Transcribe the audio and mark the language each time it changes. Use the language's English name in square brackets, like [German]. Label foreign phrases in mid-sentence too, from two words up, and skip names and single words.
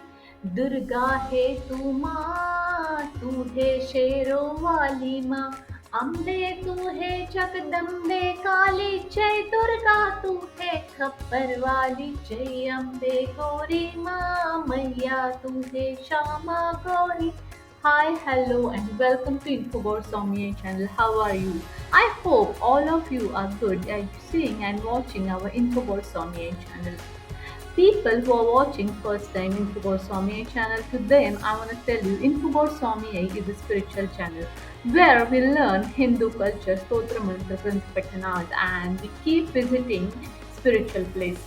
[Hindi] दुर्गा है तू माँ, तू है शेरों वाली माँ। अम्बे तू है जगदम्बे काली, जय दुर्गा तू है खप्पर वाली। जय अम्बे गौरी माँ मैया तू है श्यामा गौरी। [English] Hi, hello, and welcome to Infobot Somya channel. How are you? I hope all of you are good at seeing and watching our Infobot Somya channel. People who are watching first time Infobot Somya channel, to them I want to tell you Infobot Somya is a spiritual channel where we learn Hindu culture, Stotra Mantra, Granth Pathanas, and we keep visiting spiritual places.